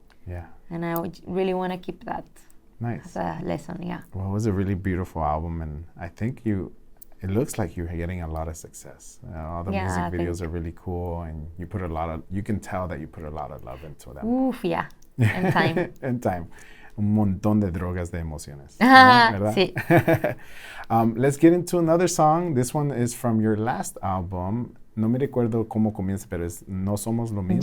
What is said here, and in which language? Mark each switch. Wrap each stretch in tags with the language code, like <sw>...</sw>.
<en>Yeah. And I would really want to keep that Nice. as a lesson, yeah. Well, it was a really beautiful album, and I think it looks like you're getting a lot of success. All the music thank videos are really cool, and you can tell that you put a lot of love into them. Oof, yeah. And time. And time.</en> <es>Un montón de drogas de emociones. Ah, ¿Verdad? sí.</es> <en>Let's get into another song. This one is from your last album.</en> <es>No me recuerdo cómo comienza, pero es No Somos Lo Mismo.</es>